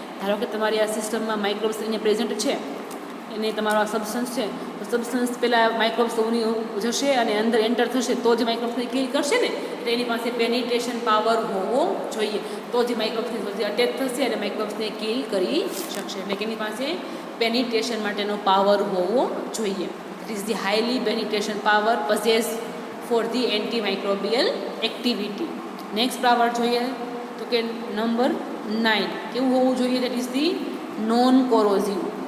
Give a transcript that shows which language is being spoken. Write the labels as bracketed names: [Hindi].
[Gujarati] ધારો કે તમારી આ સિસ્ટમમાં માઇક્રોબ્સ અહીંયા પ્રેઝન્ટ છે, એને તમારો આ સબસ્ટન્સ છે, તો સબસ્ટન્સ પહેલાં માઇક્રોબ્સ જશે અને અંદર એન્ટર થશે તો જ માઇક્રોબ્સને કિલ કરશે ને. એટલે એની પાસે પેનિટ્રેશન પાવર હોવો જોઈએ, તો જ માઇક્રોબ્સની સાથે અટેચ થશે અને માઇક્રોબ્સને કિલ કરી શકશે. એટલે કે એની પાસે પેનિટ્રેશન માટેનો પાવર હોવો જોઈએ. [English] It is the highly penetration power possessed for the antimicrobial activity. Next power [Gujarati] જોઈએ તો કે નંબર 9, કેવું હોવું જોઈએ? [English] that is the non corrosive.